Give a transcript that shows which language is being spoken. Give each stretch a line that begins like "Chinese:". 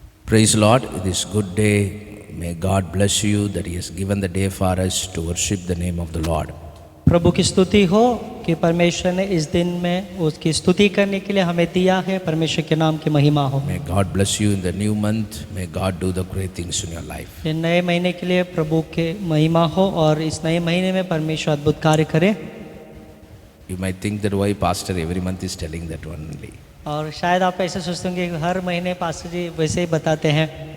English: Praise Lord, this good day. May God bless you that He has given the day for us to worship the name of the Lord.
Hindi: प्रभु की स्तुति हो कि परमेश्वर ने इस दिन में उसकी स्तुति करने के लिए हमें दिया है। परमेश्वर के नाम की महिमा हो।
English: May God bless you in the new month. May God do the great things in your life.
Hindi: ये नए महीने के लिए प्रभु के महिमा हो और इस नए महीने में परमेश्वर अद्भुत कार्य करे।
English: You might think that why pastor every month is telling that one only.
Hindi: और शायद आप ऐसे सोचते होंगे कि हर महीने पास्टर जी वैसे ही बताते हैं।